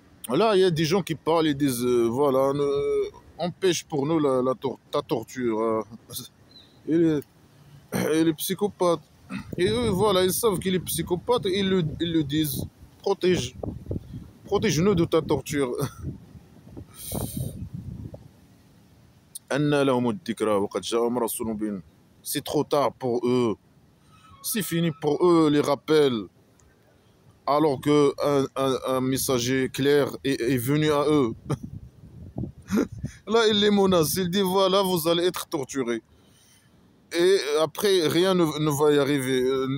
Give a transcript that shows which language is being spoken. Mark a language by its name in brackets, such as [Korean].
[French] Là, il y a des gens qui parlent et disent, voilà, empêche pour nous ta torture. Et les psychopathes. Et eux, voilà, ils savent qu'il est psychopathe et ils le disent. Protège. Protège-nous de ta torture. [Arabic] أنى لهم الذكرى وقد جاءهم رسول مبين. [French] C'est trop tard pour eux. C'est fini pour eux, les rappels. Alors que un messager clair est venu à eux. Là, il les menace. Il dit voilà, vous allez être torturés. Et après, rien ne va y arriver.